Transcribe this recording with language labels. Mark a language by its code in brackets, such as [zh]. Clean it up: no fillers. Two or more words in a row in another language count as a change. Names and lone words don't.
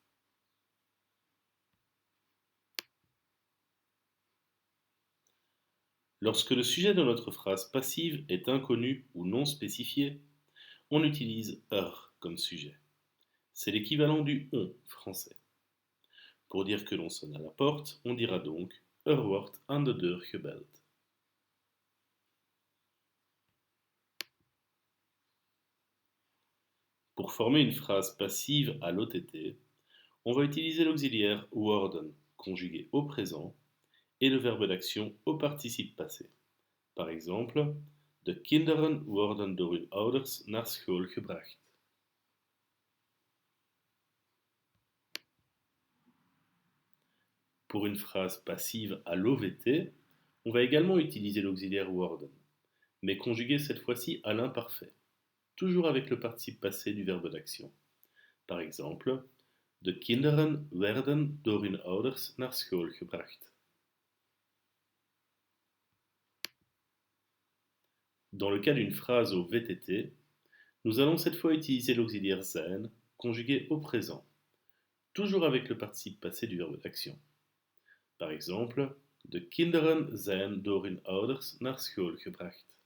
[fr] Lorsque le sujet de notre phrase passive est inconnu ou non spécifié, on utilise comme sujet. C'est l'équivalent du on français. Pour dire que l'on sonne à la porte, on dira donc [nl] wordt aan de deur gebeld. [fr] Pour former une phrase passive à l'OTT, on va utiliser l'auxiliaire worden conjugué au présent et le verbe d'action au participe passé. Par exemple, [nl] de kinderen worden door hun ouders naar school gebracht. [fr] Pour une phrase passive à l'OVT, on va également utiliser l'auxiliaire worden, mais conjugué cette fois-ci à l'imparfait, toujours avec le participe passé du verbe d'action. Par exemple, [nl] de kinderen werden door hun ouders naar school gebracht. [fr] Dans le cas d'une phrase au VTT, nous allons cette fois utiliser l'auxiliaire zijn conjugué au présent, toujours avec le participe passé du verbe d'action. Par exemple, [nl] de kinderen zijn door hun ouders naar school gebracht.